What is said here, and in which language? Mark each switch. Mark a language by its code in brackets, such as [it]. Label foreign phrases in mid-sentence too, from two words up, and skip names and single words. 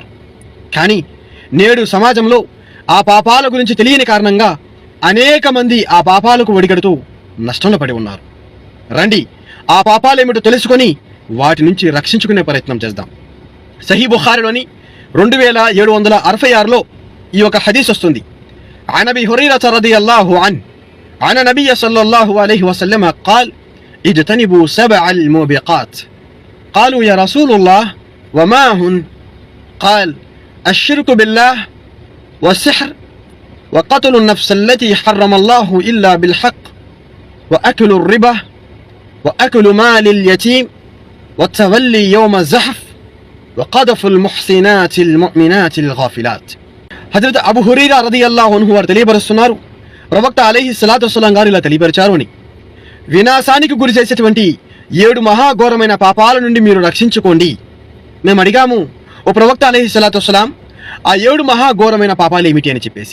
[te] కానీ నేడు సమాజంలో ఆ పాపాల గురించి తెలియని కారణంగా అనేక మంది ఆ పాపాలకు ఒడిగడుతూ నష్టంలో పడి ఉన్నారు. రండి, ఆ పాపాలేమిటో తెలుసుకొని వాటి నుంచి రక్షించుకునే ప్రయత్నం చేద్దాం. సహీ బుఖారీలోని 2766లో ఈ ఒక హదీస్ వస్తుంది. [ar] عن أبي هريرة رضي الله عنه عن النبي صلى الله عليه وسلم قال اجتنبوا 7 الموبقات. قالوا يا رسول الله وما هن؟ قال الشرك بالله والسحر وقتل النفس التي حرم الله إلا بالحق وأكل الربا وأكل مال اليتيم والتولي يوم الزحف وقذف المحسنات المؤمنات الغافلات. [te] హజరత్ అబూ హురైరా [ar] رضي الله عنه [te] వారు తెలియపరుస్తున్నారు, ప్రవక్త [ar] عليه الصلاة والسلام [te] గారు ఇలా తెలియపరిచారు అని. వినాశానికి గురి చేసేటువంటి 7 మహాఘోరమైన పాపాల నుండి మీరు రక్షించుకోండి. మేము అడిగాము, ఓ ప్రవక్త [ar] عليه الصلاة والسلام, [te] ఆ 7 మహాఘోరమైన పాపాలు ఏమిటి అని చెప్పేసి.